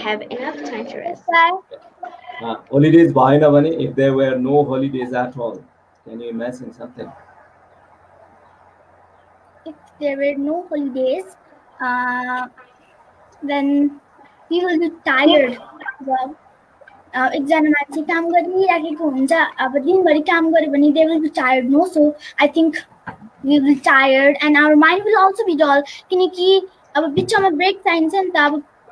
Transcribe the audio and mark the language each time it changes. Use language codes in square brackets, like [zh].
[en] have enough time to rest. holidays bhayena bhane, if there were no holidays at all, can you imagine something? If there were no holidays, then we will be tired. [ne] एकजना मान्छे काम गरिराखेको हुन्छ, अब दिनभरि काम गर्यो भने they will be tired, no? [en] So I think we will be tired and our mind will also be dull, किनकि अब बिचमा break चाहिन्छ नि त.